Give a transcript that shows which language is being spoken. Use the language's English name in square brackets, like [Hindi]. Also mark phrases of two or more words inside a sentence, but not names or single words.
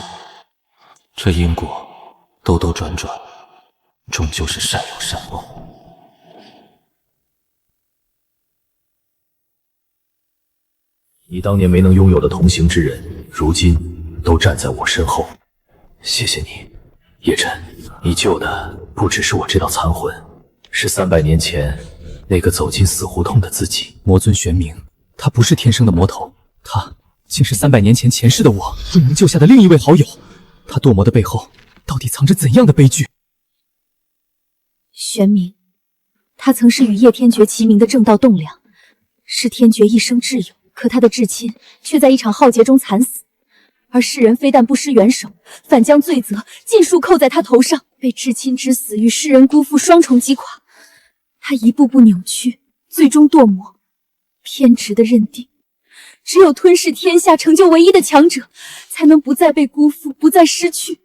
[Chinese] 這因果兜兜轉轉，終究是善有善報。你當年沒能擁有的同行之人，如今都站在我身後。謝謝你，葉晨，你救的不只是我這道殘魂，是300年前那個走進死胡同的自己。魔尊玄冥，他不是天生的魔頭，他竟是300年前前世的我未能救下的另一位好友。他墮魔的背後，到底藏着怎樣的悲劇？玄冥，他曾是與葉天絕齊名的正道棟梁，是天絕一生摯友。可他的至親卻在一場浩劫中慘死，而世人非但不施援手，反將罪責盡數扣在他頭上，被至親之死與世人辜負雙重擊垮。他一步步扭曲，最終墮魔，偏執的認定，只有吞噬天下，成就唯一的強者，才能不再被辜負，不再失去。